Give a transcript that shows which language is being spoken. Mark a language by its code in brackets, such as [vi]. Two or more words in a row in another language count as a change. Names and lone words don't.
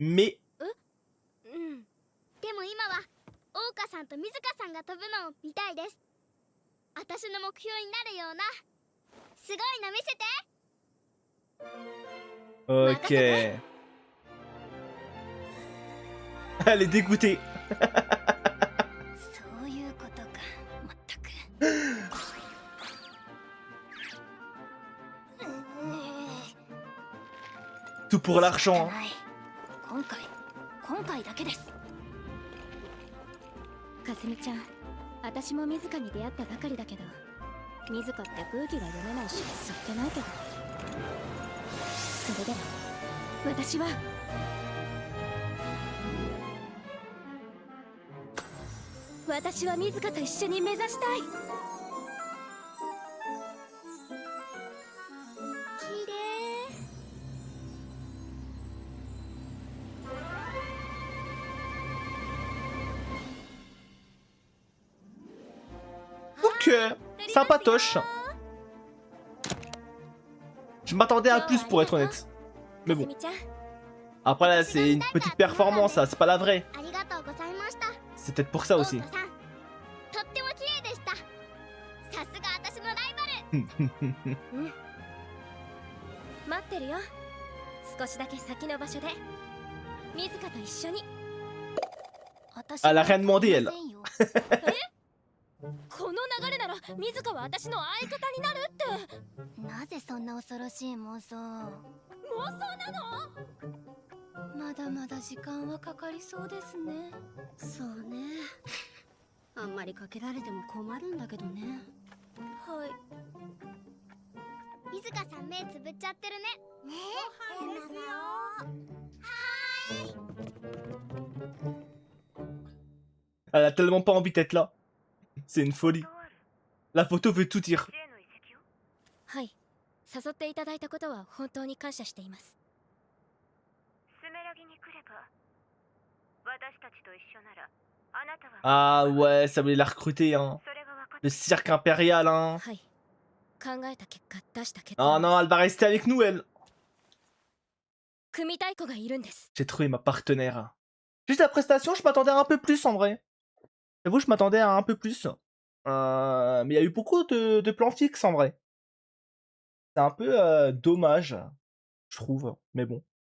[fr] Mais... [ja] うん。でも今はオオカさんと水香さんが飛ぶのを見たいです。私の目標になるようなすごいの見せて。 [fr] Ok. Elle est dégoûtée. [ja] そういうことか。まったく。 [fr] Tout pour l'argent. [ja] 仕方ない。今回だけです。かすみちゃん、私も水香に出会ったばかりだけど、水香って空気が読めないしそっけないけど、それで私は水香と一緒に目指したい。きれい。 [fr] Ok. Sympatoche. Je m'attendais à plus, pour être honnête. Mais bon. Après, là, c'est une petite performance, ça. C'est pas la vraie. [ja] ありがとうございました。 [fr] C'est peut-être pour ça aussi. [ja] オオカさん、とっても綺麗でした。さすが私のライバル。待ってるよ。ス少しだけ先の場所で水香と一緒に。 [fr] Elle a rien demandé, elle. [ja] この流れなら水香は私の相方になるって。なぜそんな恐ろしい妄想。妄想なの？まだまだ時間はかかりそうですね。そうね。あんまりかけられても困るんだけどね。はい。水香さん目つぶっちゃってるね。ねえ。ご飯ですよ。 [fr] Elle a tellement pas envie d'être là. C'est une folie. La photo veut tout dire. [ja] はい。誘っていただいたことは本当に感謝しています。スメラギに来れば、私たちと一緒なら、あなたは [fr] Ah ouais, ça voulait la recruter, hein. [ja] それが分かっ [fr] Le cirque impérial, hein. [ja] はい。考えた結果出した結 [fr] Oh [ja] 論で [fr] non, [ja] す。 [fr] elle va rester avec nous, elle. [ja] 組みたい子がいるんです。 [fr] J'ai trouvé ma partenaire. Juste la prestation, je m'attendais à un peu plus en vrai. J'avoue, je m'attendais à un peu plus. Mais il y a eu beaucoup de plans fixes en vrai. C'est un peu dommage, je trouve. Mais bon.